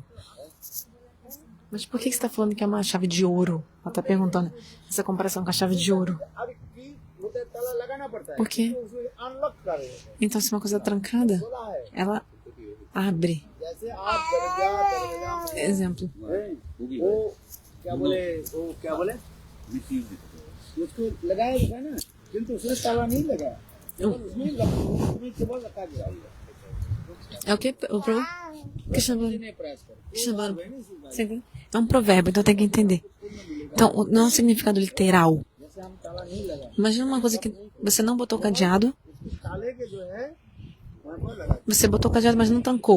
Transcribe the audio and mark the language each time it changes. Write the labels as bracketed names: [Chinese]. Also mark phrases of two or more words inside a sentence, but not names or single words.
[Portuguese] Mas por que você está falando que é uma chave de ouro? Ela está perguntando essa comparação com a chave de ouro. Por quê? Então, se uma coisa é trancada, ela abre. Exemplo. [Hindi] उसको लगाया था ना किंतु उसने ताला नहीं लगाया उसमें केवल रखा गया [Portuguese] É o que? O Prabhu? É um provérbio, então tem que entender. Então, não é um significado literal. Imagina uma coisa que você não botou cadeado. Você botou o cadeado, mas não tancou.